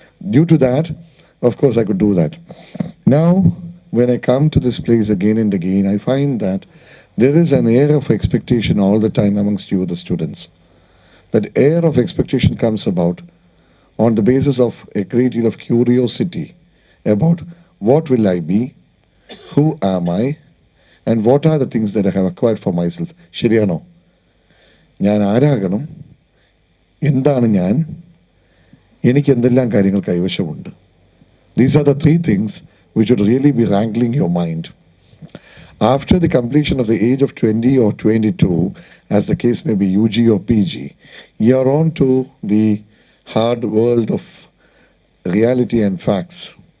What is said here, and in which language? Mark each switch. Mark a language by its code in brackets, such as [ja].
[en] Due to that, of course, I could do that. Now, when I come to this place again and again, I find that there is an air of expectation all the time amongst you, the students. That air of expectation comes about on the basis of a great deal of curiosity about what will I be, who am I, and what are the things that I have acquired for myself. [ml] ശരിയാണോ? ഞാൻ ആരാകണം, എന്താണ് ഞാൻ, എനിക്ക് എന്തെല്ലാം കാര്യങ്ങൾ കൈവശമുണ്ട്. [en] These are the three things which would really be wrangling your mind. After the completion of the age of 20 or 22, as the case may be UG or PG, you are on to the hard world of reality and facts.